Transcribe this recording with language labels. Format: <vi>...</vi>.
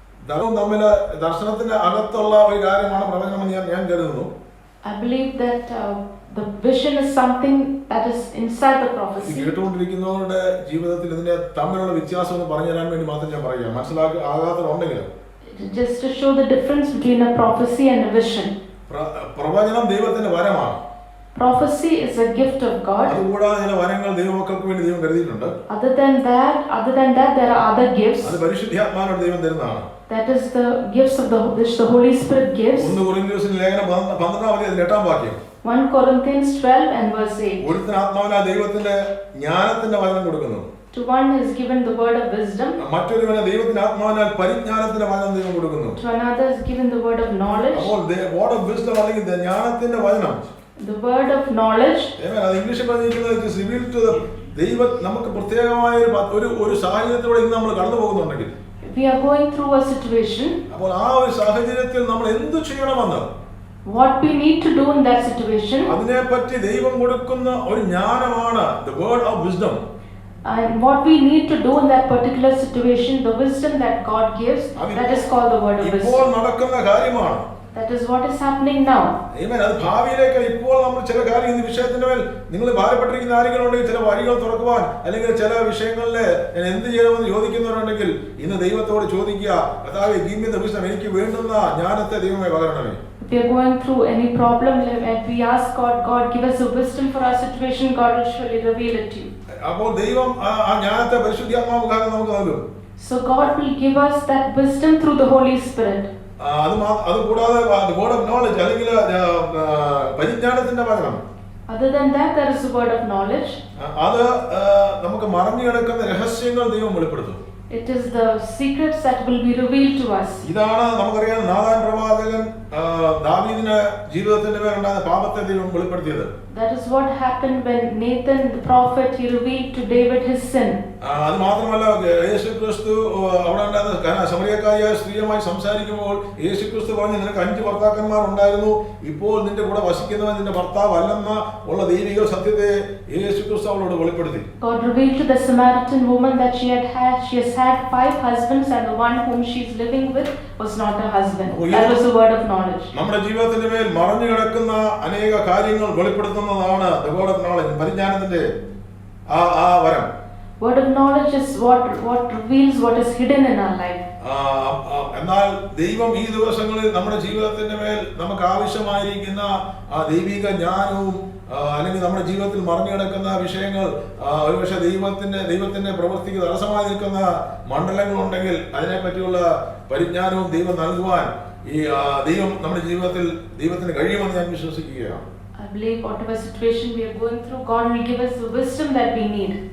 <ml>തമ്മിൽ ദർശനത്തിന്റെ അകത്തുള്ള ഒരു കാര്യമാണ് പ്രവചനമെന്ന് ഞാൻ കരുതുന്നു.</ml> <en>I believe that the vision is something that is inside the prophecy.</en> <ml>കേട്ടുകൊണ്ടിരിക്കുന്നവരുടെ ജീവിതത്തിൽ ഇതിന്റെ തമ്മിലുള്ള വ്യത്യാസം എന്ന് പറഞ്ഞു തരാൻ വേണ്ടി മാത്രം ഞാൻ പറയാം, ആകാത്തതുണ്ടെങ്കിൽ.</ml> <en>Just to show the difference between a prophecy and a vision.</en> <ml>പ്രവചനം ദൈവത്തിന്റെ വരമാണ്.</ml> <en>Prophecy is a gift of God.</en> <ml>അതുകൂടാതെ ചില വരങ്ങൾ ദൈവമക്കൾക്ക് വേണ്ടി ദൈവം കരുതിയിട്ടുണ്ട്.</ml> <en>Other than that, there are other gifts.</en> <ml>അത് പരിശുദ്ധാത്മാവിനോട് ദൈവം തരുന്നതാണ്.</ml> <en>That is the gifts of which the Holy Spirit gives.</en> <ml>1 കൊരിന്ത്യർ ലേഖനം 12-ാം വാക്യം.</ml> <en>1 Corinthians 12 and verse 8.</en> <ml>ഒരുത്തൻ ആത്മാവിനാൽ ദൈവത്തിന്റെ ജ്ഞാനത്തിന്റെ വചനം കൊടുക്കുന്നു.</ml> <en>To one is given the word of wisdom.</en> <ml>മറ്റൊരുവന് ദൈവത്തിന്റെ ആത്മാവിനാൽ പരിജ്ഞാനത്തിന്റെ വചനം ദൈവം കൊടുക്കുന്നു.</ml> <en>To another is given the word of knowledge.</en> <ml>അപ്പോൾ</ml> <en>word of wisdom</en> <ml>അല്ലെങ്കിൽ ജ്ഞാനത്തിന്റെ വചനം,</ml> <en>The word of knowledge. Amen.</en> <ml>അത് ഇംഗ്ലീഷിൽ പറഞ്ഞിരിക്കുന്നത്</ml> <en>it is revealed to the</en> <ml>നമുക്ക് പ്രത്യേകമായ ഒരു സാഹചര്യത്തിലൂടെ ഇന്ന് നമ്മൾ കടന്നു പോകുന്നുണ്ടെങ്കിൽ,</ml> <en>We are going through a situation.</en> <ml>അപ്പോൾ ആ ഒരു സാഹചര്യത്തിൽ നമ്മൾ എന്ത് ചെയ്യണമെന്ന്,</ml> <en>What we need to do in that situation.</en> <ml>അതിനെപ്പറ്റി ദൈവം കൊടുക്കുന്ന ഒരു ജ്ഞാനമാണ്</ml> <en>the word of wisdom. And what we need to do in that particular situation, the wisdom that God gives, that is called the word of</en> <ml>ഇപ്പോൾ</ml> <en>wisdom.</en> <ml>നടക്കുന്ന കാര്യമാണ്.</ml> <en>That is what is happening now. Amen.</en> <ml>അത് ഭാവിയിലേക്ക് ഇപ്പോൾ നമ്മൾ ചില കാര്യം ഈ വിഷയത്തിന്റെ മേൽ നിങ്ങൾ ഭാരപ്പെട്ടിരിക്കുന്ന ആരെങ്കിലും ഉണ്ടെങ്കിൽ ചില വഴികൾ തുറക്കുവാൻ, അല്ലെങ്കിൽ ചില വിഷയങ്ങളിൽ ഞാൻ എന്ത് ചെയ്യണമെന്ന് ചോദിക്കുന്നവരുണ്ടെങ്കിൽ ഇന്ന് ദൈവത്തോട് ചോദിക്കുക, കർത്താവേ</ml> <en>give me the wisdom,</en> <ml>എനിക്ക് വേണ്ടുന്ന ജ്ഞാനത്തെ ദൈവമേ പകരണമേ.</ml> <en>If we are going through any problem and we ask God, God give us the wisdom for our situation, God will surely reveal it to you.</en> <ml>അപ്പോൾ ദൈവം ആ ജ്ഞാനത്തെ പരിശുദ്ധാത്മാവ് മുഖാന്തരം നമുക്ക് നൽകും.</ml> <en>So God will give us that wisdom through the Holy Spirit.</en> <ml>അത് കൂടാതെ</ml> <en>word of knowledge</en> <ml>അല്ലെങ്കിൽ പരിജ്ഞാനത്തിന്റെ പകരം,</ml> <en>Other than that, there is the word of knowledge.</en> <ml>അത് നമുക്ക് മറഞ്ഞു കിടക്കുന്ന രഹസ്യങ്ങൾ ദൈവം വെളിപ്പെടുത്തും.</ml> <en>It is the secrets that will be revealed to us.</en> <ml>ഇതാണ് നമുക്കറിയാം നാഥാൻ പ്രവാചകൻ ദാവീദിന്റെ ജീവിതത്തിന്റെ പേരുണ്ടായ പാപത്തെ ദൈവം വെളിപ്പെടുത്തിയത്.</ml> <en>That is what happened when Nathan the prophet, he revealed to David his sin.</en> <ml>അത് മാത്രമല്ല, യേശുക്രിസ്തു അവിടെ ഉണ്ടായിരുന്ന സമറിയക്കാരിയായ സ്ത്രീയുമായി സംസാരിക്കുമ്പോൾ യേശുക്രിസ്തു പറഞ്ഞു, നിനക്ക് 5 ഭർത്താക്കന്മാർ ഉണ്ടായിരുന്നു, ഇപ്പോൾ നിന്റെ കൂടെ വസിക്കുന്നവൻ നിന്റെ ഭർത്താവ് അല്ലെന്ന ഉള്ള ദൈവിക സത്യത്തെ യേശുക്രിസ്തു അവളോട് വെളിപ്പെടുത്തി.</ml> <en>God revealed to the Samaritan woman that she has had 5 husbands and the one whom she is living with was not her husband. That was the word of knowledge.</en> <ml>നമ്മുടെ ജീവിതത്തിന്റെ മേൽ മറഞ്ഞു കിടക്കുന്ന അനേക കാര്യങ്ങൾ വെളിപ്പെടുത്തുന്നതാണ്</ml> <en>the word of knowledge,</en> <ml>പരിജ്ഞാനത്തിന്റെ ആ വരം.</ml> <en>Word of knowledge is what reveals what is hidden in our life.</en> <ml>എന്നാൽ ദൈവം ഈ ദിവസങ്ങളിൽ നമ്മുടെ ജീവിതത്തിന്റെ മേൽ നമുക്ക് ആവശ്യമായിരിക്കുന്ന ആ ദൈവിക ജ്ഞാനവും അല്ലെങ്കിൽ നമ്മുടെ ജീവിതത്തിൽ മറഞ്ഞു കിടക്കുന്ന വിഷയങ്ങൾ, ഒരുപക്ഷെ ദൈവത്തിന്റെ പ്രവൃത്തിക്ക് തടസ്സമായി നിൽക്കുന്ന മണ്ഡലങ്ങളുണ്ടെങ്കിൽ അതിനെപ്പറ്റിയുള്ള പരിജ്ഞാനവും ദൈവം നൽകുവാൻ ഈ ദൈവം നമ്മുടെ ജീവിതത്തിൽ ദൈവത്തിന് കഴിയുമെന്ന് ഞാൻ വിശ്വസിക്കുകയാണ്.</ml> <en>I believe whatever situation we are going through, God will give us the wisdom that we need.</en>